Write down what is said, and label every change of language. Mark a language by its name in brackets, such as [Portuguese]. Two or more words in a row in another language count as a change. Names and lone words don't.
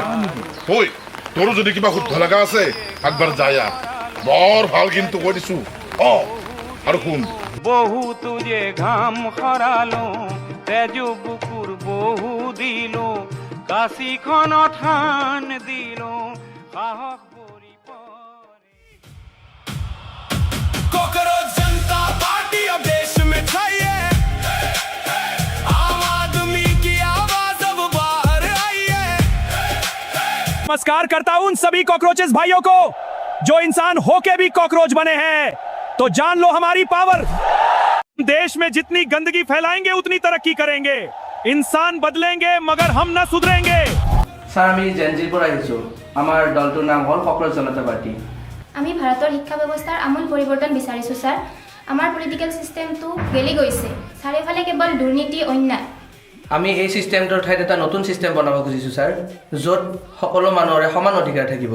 [Assamese] ঐ, তোৰো যদি কিবা শুদ্ধ লগা আছে একবাৰ যাই আহ, বৰ ভাল কিন্তু কৈ দিছো। আৰু শুন, বহুতো যে ঘাম সৰালো, তেজু বুকুৰ বহু দিলো, কাশীখনত থান দিলো, সাহস পৰি [Hindi] कॉकरोच जनता पार्टी अब देश में छाइए, आम आदमी की आवाज अब बाहर आइए। नमस्कार करता हूं उन सभी कॉकरोचेस भाइयों को जो इंसान होके भी कॉकरोच बने हैं। तो जान लो हमारी पावर। देश में जितनी गंदगी फैलाएंगे उतनी तरक्की करेंगे। इंसान बदलेंगे मगर हम न सुधरेंगे। [Assamese] স্যার, আমি জেনজিৰ পৰা আহিছোঁ। আমাৰ দলটোৰ নাম হ'ল ককৰোচ জনতা পাৰ্টি। আমি ভাৰতৰ শিক্ষা ব্যৱস্থাৰ আমূল পৰিৱৰ্তন বিচাৰিছোঁ ছাৰ। আমাৰ [English] political system [Assamese] গেলি গৈছে, চাৰিওফালে কেৱল দুৰ্নীতি, অন্যায়। আমি এই চিষ্টেমটোৰ ঠাইত এটা নতুন চিষ্টেম বনাব খুজিছোঁ ছাৰ, য'ত সকলো মানুহৰে সমান অধিকাৰ থাকিব।